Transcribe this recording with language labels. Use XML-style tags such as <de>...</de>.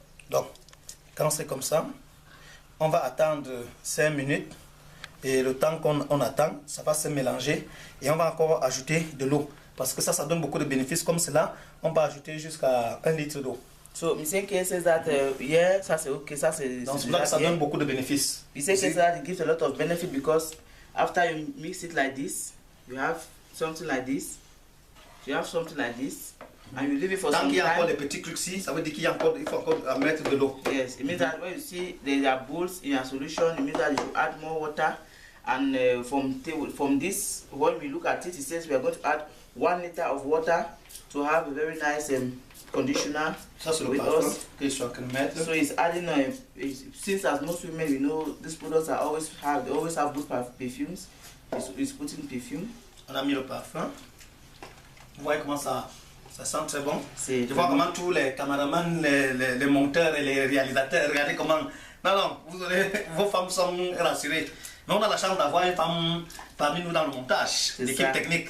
<fr>Donc, quand c'est comme ça, on va attendre 5 minutes. Et le temps qu'on attend, ça va se mélanger. Et on va encore ajouter de l'eau. Parce que ça donne beaucoup de bénéfices. Comme cela, on peut ajouter jusqu'à 1 litre d'eau.</fr> <en>So, Mr. K says that, yeah,</en> <fr>ça c'est ok, ça c'est... Donc, ça donne beaucoup de bénéfices.</fr> <en>Mr. K says that it gives a lot of benefit because after you mix it like this, you have something like this, and you leave it for some time.</en> <fr>Tant qu'il y a encore des petits trucs ici, ça veut dire qu'il faut encore mettre de l'eau.</fr> <en>Yes, it means that when you see there are bowls in your solution, it means that you add more water. And from this, when we look at it, it says we are going to add 1 liter of water to have a very nice conditioner.</en> <fr>Ça, c'est le parfum que je suis en train de mettre.</fr> <en>So it's adding, since as most women, we know these products they always have good perfumes. It's putting perfume.</en> <fr>On a mis le parfum. Vous voyez comment ça sent très bon. Je vois comment tous les caméramans, les monteurs et les réalisateurs, regardez comment... Non, vos femmes sont rassurées. Mais on a la chance d'avoir une femme parmi nous dans le montage, l'équipe technique.</fr>